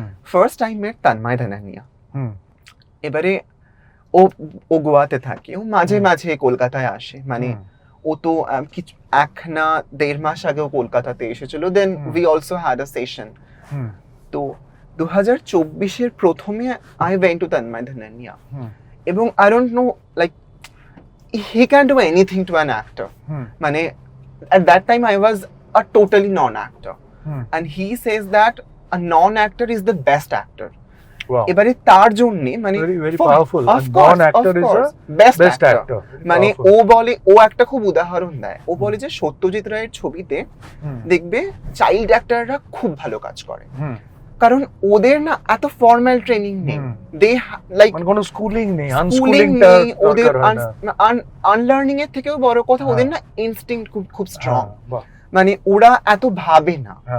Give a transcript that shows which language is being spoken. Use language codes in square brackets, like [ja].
[en] first time met [bn] তন্ময় ধানানিয়া। এবারে ও গোয়াতে থাকে, ও মাঝে মাঝে কলকাতায় আসে, মানে ও তো কিছু 1-1.5 মাস আগেও কলকাতাতে এসেছিল। [en] Then we also had a session. [bn] তো 2024-এর প্রথমে [en] I went to Tanmay Dhanania, এবং I don't know like he can do anything to an actor. [bn] মানে [en] at that time I was a totally non-actor, and he says that a non-actor is the best actor. [bn] Wow. এবারে তার জন্য মানে [en] very powerful, a non-actor is a best actor. [bn] মানে ও বলে, ও একটা খুব উদাহরণ দেয়, ও বলে যে সত্যজিৎ রায়ের ছবিতে দেখবে চাইল্ড অ্যাক্টররা খুব ভালো কাজ করে, কারণ ওদের না এত ফর্মাল ট্রেনিং নেই, [en] they like [bn] কোনো স্কুলিং নেই, আনস্কুলিংটা ওদের আনলার্নিং এর থেকেও বড় কথা ওদের না ইনস্টিংক্ট খুব স্ট্রং, মানে ওরা এত ভাবে না।